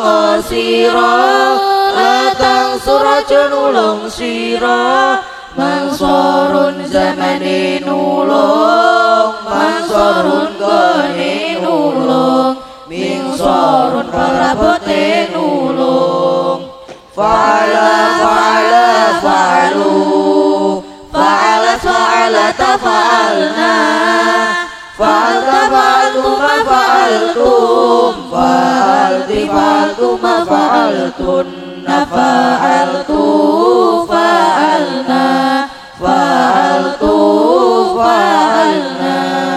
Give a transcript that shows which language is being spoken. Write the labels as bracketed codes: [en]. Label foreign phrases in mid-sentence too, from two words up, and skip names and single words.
[jv] sira latang suraja nulung sira mangsorun zamane nulung mangsorun gone nulung mingsorun parabote nulung [ar] فعل فعلا فعلوا فعلت فعلتا فعلن فعلت فعلتما فعلتم فعلت فعلتما فعلتن فعلت فعلنا فعلت فعلنا fa'altu fa'alna